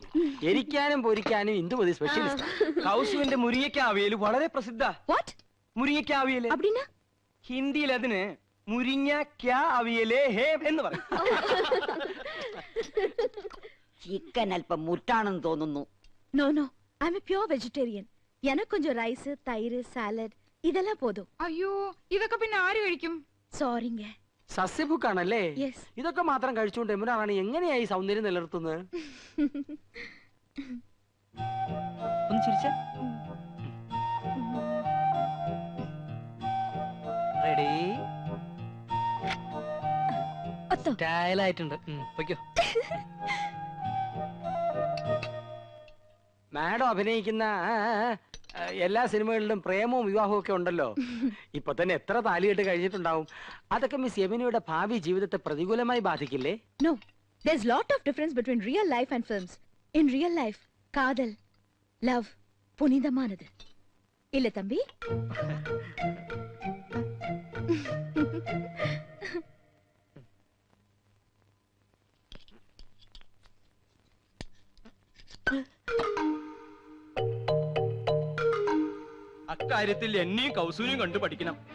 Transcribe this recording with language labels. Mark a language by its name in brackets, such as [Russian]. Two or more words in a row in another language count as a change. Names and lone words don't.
[Malayalam] എരിക്കാനും പൊരിക്കാനും ഇന്ദുമതി സ്പെഷ്യലിസ്റ്റ്. കൗസുവിന്റെ മുരിങ്ങയ്ക്ക അവിയൽ വളരെ പ്രസിദ്ധ. [English] What? [Malayalam] മുരിങ്ങയ്ക്ക അവിയൽ [Tamil] அப்படினா? [Malayalam] ഹിന്ദിയിൽ അതിന് മുരിങ്ങ ക്യാ അവിയലേ ഹേ എന്ന് പറയും. ചിക്കൻ അല്പം മുറ്റാണെന്ന് തോന്നുന്നു. [English] No no I am pure vegetarian. [Tamil] எனக்கு கொஞ்சம் ரைஸ் தயிர் சாலഡ് இதெல்லாம் போதும். [Malayalam] അയ്യോ ഇതൊക്കെ പിന്നെ ആര് കഴിക്കും? [Tamil] சாரிங்க. [Malayalam] സസ്യഭുക്കാണല്ലേ? യെസ്. ഇതൊക്കെ മാത്രം കഴിച്ചുകൊണ്ട് യമുന റാണി എങ്ങനെയായി സൗന്ദര്യം നിലനിർത്തുന്നത്? ഒന്ന് ചിരിച്ചേ. റെഡി? ഒത്തോ. സ്റ്റൈൽ ആയിട്ടുണ്ട്. പൊയ്ക്കോ. മാഡം അഭിനയിക്കുന്ന എല്ലാ സിനിമകളിലും പ്രേമവും വിവാഹവും ഒക്കെ ഉണ്ടല്ലോ. ഇപ്പൊ തന്നെ എത്ര താലികെട്ട് കഴിഞ്ഞിട്ടുണ്ടാവും. അതൊക്കെ മിസ് യമുനയുടെ ഭാവി ജീവിതത്തെ പ്രതികൂലമായി ബാധിക്കില്ലേ? [English] No. There's lot of difference between real life and films. In real life, [Tamil] காதல், love, புனிதமானது. இல்ல தம்பி? [Malayalam] അക്കാര്യത്തിൽ എന്നെയും കൗസൂരിയും കണ്ടു പഠിക്കണം.